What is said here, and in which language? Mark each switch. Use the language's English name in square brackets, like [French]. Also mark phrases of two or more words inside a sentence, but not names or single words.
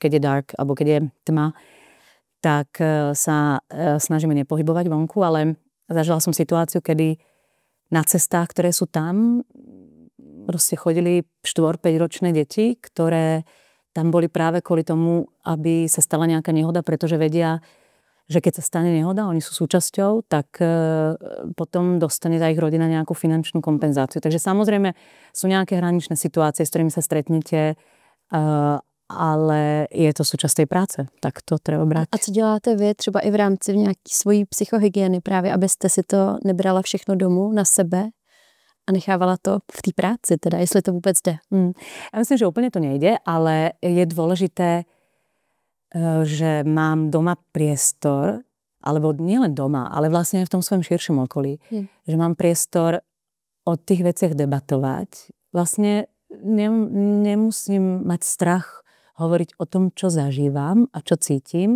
[Slovak] je dark alebo keď je tma, tak sa snažíme nepohybovať vonku, ale zažila som situáciu, kedy na cestách, ktoré sú tam, proste chodili 4-5 ročné deti, ktoré tam boli práve kvôli tomu, aby sa stala nejaká nehoda, pretože vedia, že keď sa stane nehoda, oni sú súčasťou, tak potom dostane tá ich rodina nejakú finančnú kompenzáciu. Takže samozrejme sú nejaké hraničné situácie, s ktorými sa stretnete, ale je to súčasť tej práce, tak to treba brať. [Czech] A co děláte vy třeba i v rámci nějaký svojí psychohygieny právě, abyste si to nebrala všechno domů na sebe a nechávala to v té práci, teda jestli to vůbec jde? [Slovak] Ja myslím, že úplne to nejde, ale je dôležité, že mám doma priestor, alebo nielen doma, ale vlastne aj v tom svojom širšom okolí, že mám priestor o tých veciach debatovať. Vlastne nemusím mať strach hovoriť o tom, čo zažívam a čo cítim.